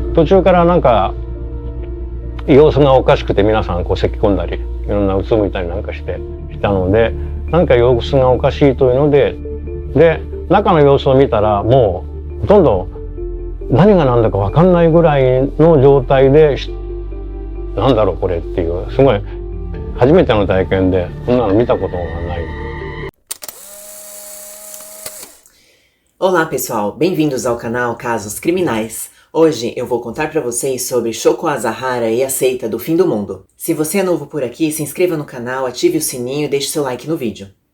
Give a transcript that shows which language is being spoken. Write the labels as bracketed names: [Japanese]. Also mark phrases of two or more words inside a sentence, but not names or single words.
[Japanese] 途中からなんか様子がおかしくて皆さんこう咳き込んだりいろんなうつむいたりなんかしていたので、何か様子がおかしいというので中の様子を見たらもうほとんど何が何だか分かんないぐらいの状態で、なんだろうこれっていう、すごい初めての体験でこんなの見たことがない。 [Portuguese] Olá pessoal, bem-vindos ao canal Casos Criminais. Hoje eu vou contar para vocês sobre Shoko Asahara e a seita do fim do mundo. Se você é novo por aqui, se inscreva no canal, ative o sininho e deixe seu like no vídeo.